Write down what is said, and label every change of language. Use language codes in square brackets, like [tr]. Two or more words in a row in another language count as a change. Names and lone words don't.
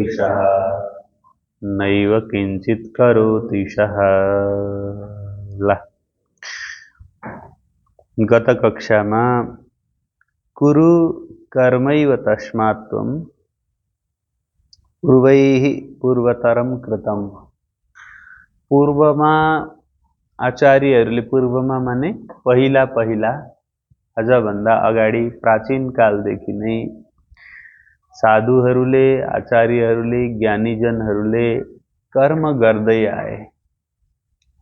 [sa] सः। नैव किञ्चित् करोति सः। [ne] गत कक्षामा [sa] कुरु कर्मैव तस्मात् त्वं पूर्वैः पूर्वतरं कृतं। [ne] पूर्वमा आचार्यहरूले पूर्वमा माने पहिला पहिला अझभन्दा अगाडि प्राचीन कालदेखि नै साधुहरूले आचार्यहरूले ज्ञानीजनहरूले कर्म गर्दै आए।